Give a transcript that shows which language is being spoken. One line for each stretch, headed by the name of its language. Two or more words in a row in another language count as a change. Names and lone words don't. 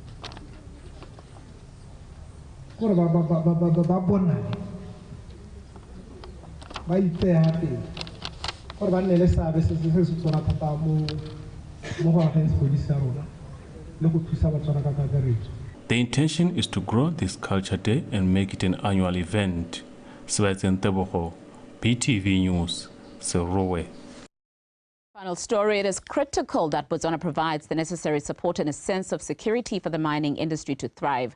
Tswana: gore ba bonane ba ipeya pele gore ba nne le seabe se se tsona thata mo go ageng sepodisi sa rona le go thusa Batswana ka kakaretso.
English: The intention is to grow this culture day and make it an annual event. Sibaizeng Taboro, BTV News, Sirewe. Final story, it is critical that Botswana provides the necessary support and a sense of security for the mining industry to thrive.